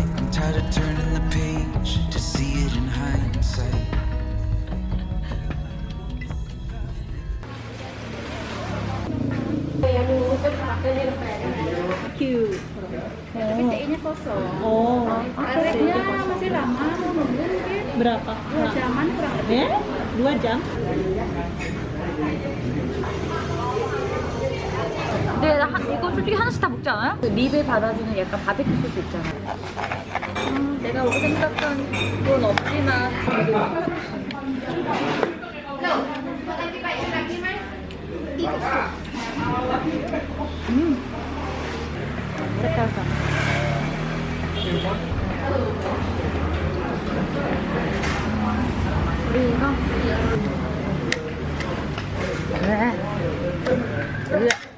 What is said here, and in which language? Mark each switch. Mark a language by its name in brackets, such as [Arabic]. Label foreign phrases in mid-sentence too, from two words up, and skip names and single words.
[English] I'm tired of turning the page to see it in hindsight. Q. [Indonesian] Tapi CI-nya kosong. Areknya masih lama, mau nunggu mungkin berapa? 2 jaman kurang lebih. 2 jam? [Korean] 근데 이거 솔직히 하나씩 다 먹지 않아요? 그 립에 받아주는 약간 바베큐 소스 있잖아요. 내가 오고 생각한 건 없지만 색깔상 우리 이거 왜?